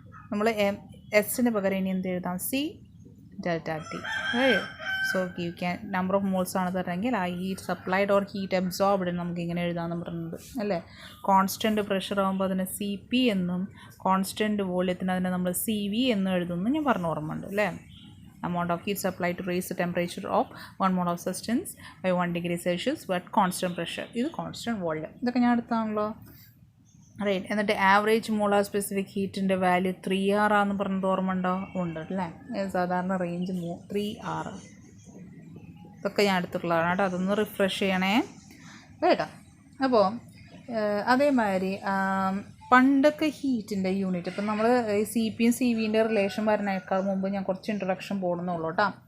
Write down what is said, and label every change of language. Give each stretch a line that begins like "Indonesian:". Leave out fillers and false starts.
Malayalam: നമ്മൾ എസിന് പകരം ഇനി എന്ത് എഴുതാം? C ΔT. So you can number of moles ആണ് തരണമെങ്കിൽ ആ heat supplied or heat absorbed നമുക്ക് ഇങ്ങനെ എഴുതാമെന്ന് പറയുന്നത് അല്ലേ? കോൺസ്റ്റൻറ്റ് പ്രഷർ ആകുമ്പോൾ അതിന് CP എന്നും കോൺസ്റ്റൻറ്റ് വോള്യത്തിന് അതിനെ നമ്മൾ CV എന്നും എഴുതുന്നു ഞാൻ പറഞ്ഞ ഓർമ്മ ഉണ്ട് അല്ലേ?
English: amount of heat supplied to raise the temperature of 1 mole of substance by 1 degree Celsius but constant pressure.
Malayalam: ഇത് കോൺസ്റ്റൻറ്റ് വോള്യം. ഇതൊക്കെ ഞാൻ എടുത്താണല്ലോ റൈറ്റ്. എന്നിട്ട് average molar specific ഹീറ്റിൻ്റെ value 3R ആണെന്ന് പറഞ്ഞത് ഓർമ്മ ഉണ്ടോ? ഉണ്ട് അല്ലേ? സാധാരണ റേഞ്ച് 3R. ഇതൊക്കെ ഞാൻ എടുത്തിട്ടുള്ളതാണ് കേട്ടോ. അതൊന്ന് റിഫ്രഷ് ചെയ്യണേ കേട്ടോ. അപ്പോൾ അതേമാതിരി പണ്ടൊക്കെ ഹീറ്റിൻ്റെ യൂണിറ്റ് ഇപ്പം നമ്മൾ CPയും CVൻ്റെ റിലേഷൻ വരുന്നതിനേക്കാൾ മുമ്പ് ഞാൻ കുറച്ച് ഇൻട്രൊഡക്ഷൻ പോകുന്നുള്ളൂ കേട്ടോ.